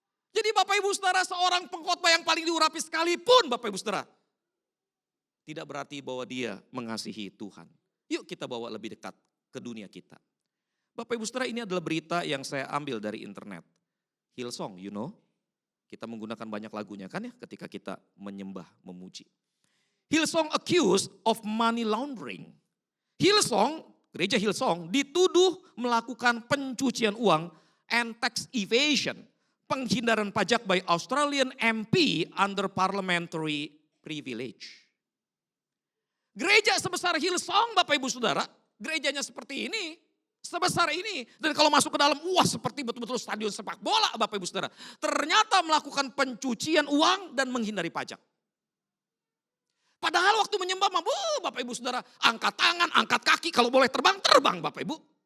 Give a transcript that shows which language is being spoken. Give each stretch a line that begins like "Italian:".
Indonesian: Jadi Bapak Ibu Saudara, seorang pengkhotbah yang paling diurapi sekalipun Bapak Ibu Saudara, tidak berarti bahwa dia mengasihi Tuhan. Yuk kita bawa lebih dekat ke dunia kita. Bapak Ibu Saudara, ini adalah berita yang saya ambil dari internet. Hillsong,
English: you know.
Indonesian: Kita menggunakan banyak lagunya kan ya ketika kita menyembah, memuji.
English: Hillsong accused of money laundering.
Indonesian: Hillsong, gereja Hillsong dituduh melakukan pencucian uang
English: and tax evasion.
Indonesian: Penghindaran pajak
English: by Australian MP under parliamentary privilege.
Indonesian: Gereja sebesar Hillsong Bapak Ibu Saudara, gerejanya seperti ini, sebesar ini. Dan kalau masuk ke dalam, wah seperti betul-betul stadion sepak bola Bapak Ibu Saudara. Ternyata melakukan pencucian uang dan menghindari pajak. Padahal waktu menyembah, Bapak Ibu Saudara, angkat tangan, angkat kaki, kalau boleh terbang, terbang Bapak Ibu.